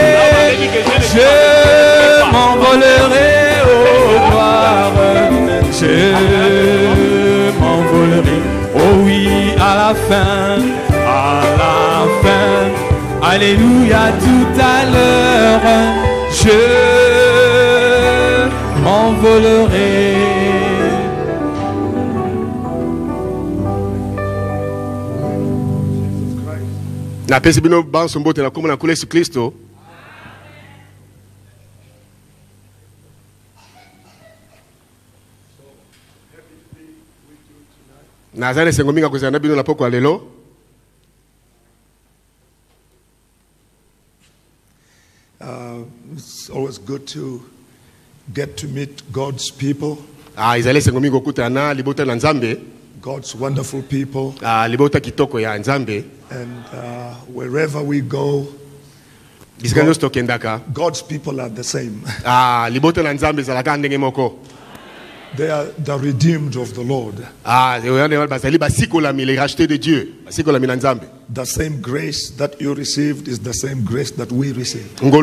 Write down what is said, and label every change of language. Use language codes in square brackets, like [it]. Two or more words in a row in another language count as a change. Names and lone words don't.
[fr] oh gloire, je m'envolerai, oh oui, à la fin, alléluia, tout à l'heure, je m'envolerai. [ln] Na pesi bino banso mbote na kombo na Yesu Kristo. Na zane sengo minga kozana bino na poko lelo. [en] It's always good to get to meet God's people. [ln] Izale sengo minga okutana libota na Nzambe. [en] God's wonderful people. [ln] Libota kitoko ya Nzambe. [en] And wherever we go, God's people are the same. They are the redeemed of the Lord. The same grace that you received is the same grace that we receive.